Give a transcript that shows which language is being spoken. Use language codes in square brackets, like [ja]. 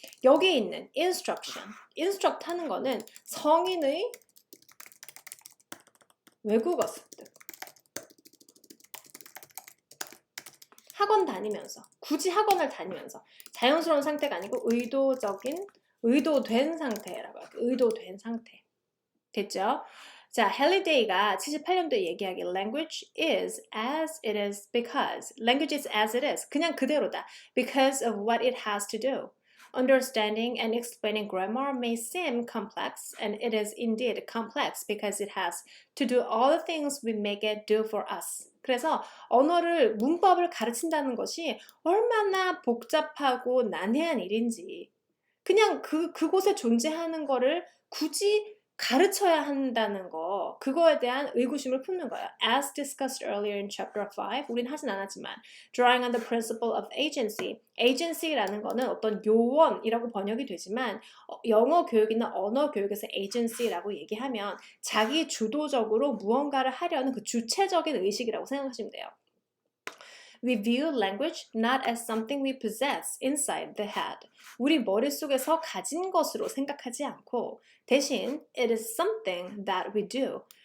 [ko] 여기에 있는 instruction, instruct 하는 거는 성인의 외국어 습득. 학원 다니면서, 굳이 학원을 다니면서 자연스러운 상태가 아니고 의도된 상태라고 할게요. 의도된 상태. 됐죠? 자, 헨리데이가 78년도에 얘기하길 [en] language is as it is because language is as it is. [ko] 그냥 그대로다. [en] Because of what it has to do. Understanding and explaining grammar may seem complex, and it is indeed complex because it has to do all the things we make it do for us. [ko] 그래서 언어를, 문법을 가르친다는 것이 얼마나 복잡하고 난해한 일인지 그냥 그곳에 존재하는 거를 굳이 가르쳐야 한다는 거, 그거에 대한 의구심을 품는 거예요. [en] As discussed earlier in chapter 5, [ko] 우린 하진 않았지만 [en] drawing on the principle of agency. [ko] agency라는 거는 어떤 요원이라고 번역이 되지만 영어 교육이나 언어 교육에서 agency라고 얘기하면 자기 주도적으로 무언가를 하려는 그 주체적인 의식이라고 생각하시면 돼요. [en] We view language not as something we possess inside the head. [ko] 우리 머릿속에서 가진 것으로 생각하지 않고 대신 [en] it is something that we do.